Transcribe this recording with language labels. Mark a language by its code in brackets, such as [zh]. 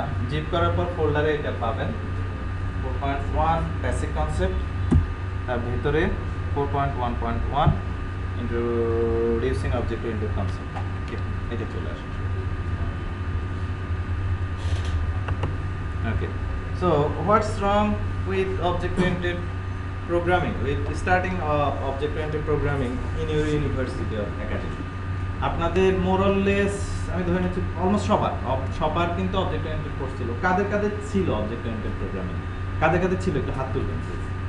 [bn] Zip করার পর ফোল্ডারে এটা পাবেন 4.1 বেসিক কনসেপ্ট, তার ভিতরে 4.1.1 ইন্ট্রোডিউসিং অবজেক্ট ওরিয়েন্টেড কনসেপ্ট, এটা চলে আসে। [en] Okay, so what's wrong with object-oriented programming, with starting object-oriented programming in your university or academy? [bn] আপনাদের মোরাললেস আমি ধরে নিচ্ছি অলমোস্ট সবার কিন্তু অবজেক্ট ওরিয়েন্টেড কোর্স ছিল। কাদের কাদের ছিল অবজেক্ট ওরিয়েন্টেড প্রোগ্রামিং? কাদের কাদের ছিল একটু হাত তুলবেন প্লিজ।